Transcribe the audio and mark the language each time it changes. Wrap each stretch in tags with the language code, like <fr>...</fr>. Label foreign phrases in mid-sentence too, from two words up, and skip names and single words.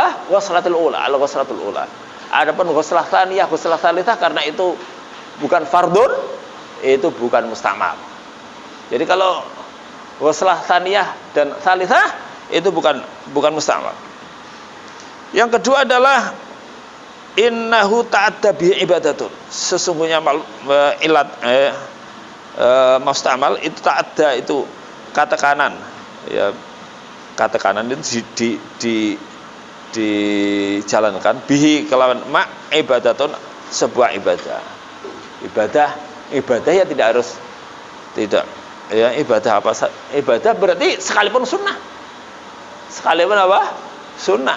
<ar>الغسلة الأولى، الغسلة الأولى.</ar> <id>Adapun</id> <ar>غسلة ثانية، غسلة ثالثة</ar> <id>karena itu bukan fardun, itu bukan mustamal. Jadi kalau</id> <ar>غسلة ثانية</ar> <id>dan tsalitsah itu bukan mustamal. Yang kedua adalah</id> <ar>إنه تأدى بعبادة.</ar> <id>Sesungguhnya ilat mustamal itu ta'adda, itu kata kanan, ya, kata kanan itu dijalankan bihi kelawan ma ibadatun, sebuah ibadah ya tidak ya ibadah apa, ibadah berarti sekalipun sunnah, sekalipun apa, sunnah.</id>